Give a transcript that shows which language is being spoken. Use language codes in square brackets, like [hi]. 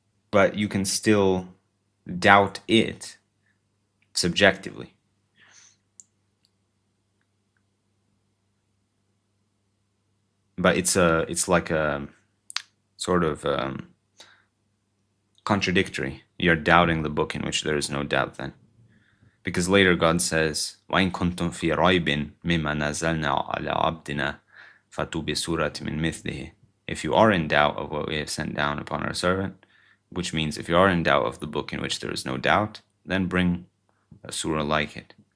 [en] But you can still doubt it subjectively. But it's like a sort of contradictory. You're doubting the book in which there is no doubt then. Because later God says, [ar] وَإِن كُنتُم فِي رَيْبٍ مِمَّا نَزَّلْنَا عَلَى عَبْدِنَا فَأْتُوا بِسُورَةٍ مِّن مِثْلِهِ. [en] If you are in doubt of what we have sent down upon our servant, which means if you are in doubt of the book in which there is no doubt, then bring a surah like it.